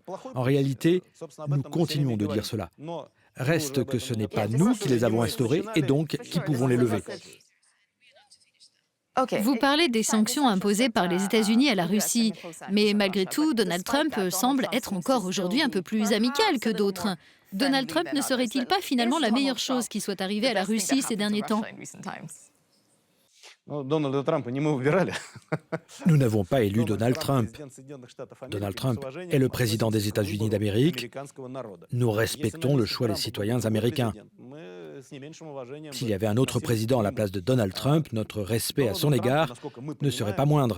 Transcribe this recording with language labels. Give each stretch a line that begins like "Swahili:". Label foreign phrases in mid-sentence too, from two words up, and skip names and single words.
French: En réalité, nous continuons de dire cela. Reste que ce n'est pas nous qui les avons instaurées et donc qui pouvons les lever. Vous parlez des sanctions imposées par les États-Unis à la Russie, mais malgré tout, Donald Trump semble être encore aujourd'hui un peu plus amical que d'autres. Donald Trump ne serait-il pas finalement la meilleure chose qui soit arrivée à la Russie ces derniers temps?
Russian: Дональда Трампа не мы выбирали.
French: Nous n'avons pas élu Donald Trump. Donald Trump est le président des États-Unis d'Amérique. Nous respectons le choix des citoyens américains. S'il y avait un autre président à la place de Donald Trump, notre respect à son égard ne serait pas moindre.